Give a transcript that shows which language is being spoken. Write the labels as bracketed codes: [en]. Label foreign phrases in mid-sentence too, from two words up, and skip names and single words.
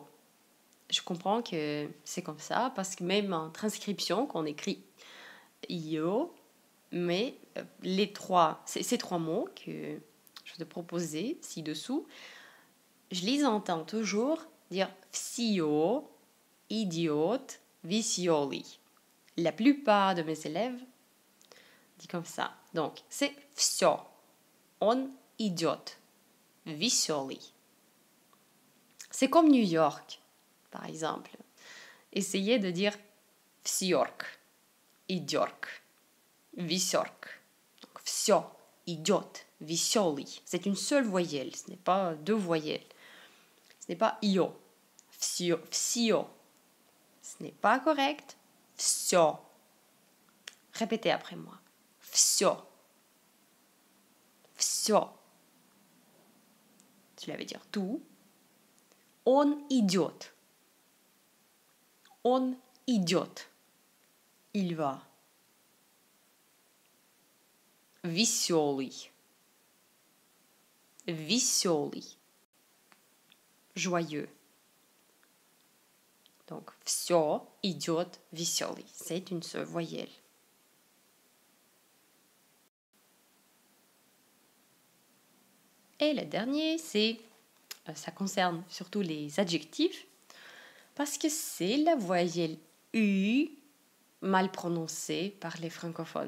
[fr] Je comprends que c'est comme ça parce que même en transcription, qu'on écrit io, mais ces trois mots que je vais te proposer ci-dessous, je les entends toujours dire [ru] всё, idiote, веселый. [fr] La plupart de mes élèves disent comme ça. Donc, c'est [ru] всё. Он идет. Веселый. [fr] C'est comme New York, par exemple. Essayez de dire [ru] всёрк, идёрк, весёрк. Donc, всё, идёт, веселый. [fr] C'est une seule voyelle, ce n'est pas deux voyelles. Ce n'est pas io. Всё. Ce n'est pas correct. Всё. Répétez après moi. [ru] Всё. Всё. [fr] Cela veut dire tout. [ru] Он идет. Он идет. [fr] Il va. [ru] Веселый. Веселый. [fr] Joyeux. Donc, [ru] всё идет веселый. [fr] C'est une seule voyelle. Et le dernier, ça concerne surtout les adjectifs, parce que c'est la voyelle U mal prononcée par les francophones.